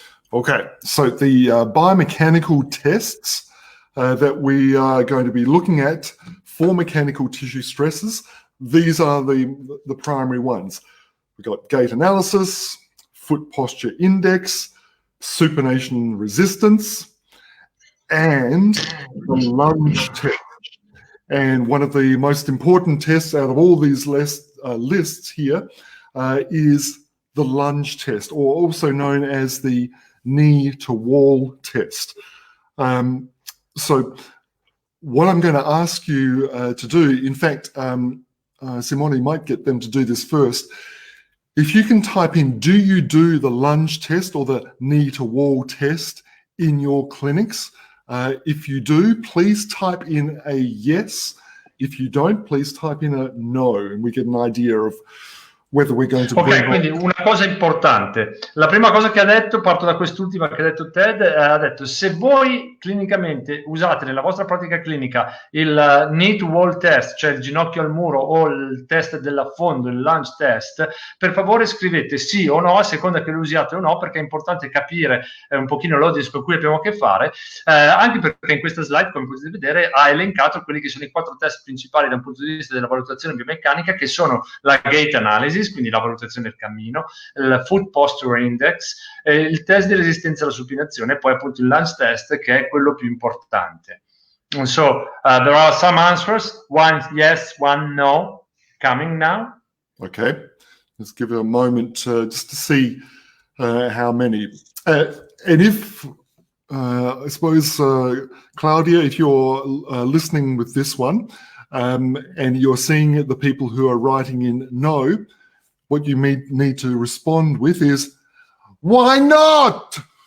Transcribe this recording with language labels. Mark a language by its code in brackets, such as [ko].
[en] Okay, so the biomechanical tests that we are going to be looking at for mechanical tissue stresses, these are the primary ones. We've got gait analysis, foot posture index, supination resistance, and the lunge test. And one of the most important tests out of all these lists here is the lunge test, or also known as the knee to wall test. So what I'm going to ask you to do, in fact, Simone might get them to do this first. If you can type in, do you do the lunge test or the knee to wall test in your clinics? If you do, please type in a yes. If you don't, please type in a no, and we get an idea of whether we're going to [it] ok, quindi una cosa importante. La prima cosa che ha detto, parto da quest'ultima che ha detto Ted, ha detto: se voi clinicamente usate nella vostra pratica clinica il knee to wall test, cioè il ginocchio al muro, o il test dell'affondo, il lunge test, per favore scrivete sì o no a seconda che lo usiate o no, perché è importante capire un pochino l'audience con cui abbiamo a che fare, anche perché in questa slide, come potete vedere, ha elencato quelli che sono i 4 test principali da un punto di vista della valutazione biomeccanica, che sono la gait analysis, quindi la valutazione del cammino, il foot posture index, il test di resistenza alla supinazione, e poi appunto il lunge test, che è quello più importante. [en] And so there are some answers, one yes, one no, coming now. Okay, let's give it a moment just to see how many. And if, I suppose, Claudia, if you're listening with this one, and you're seeing the people who are writing in no, what you need to respond with is, why not?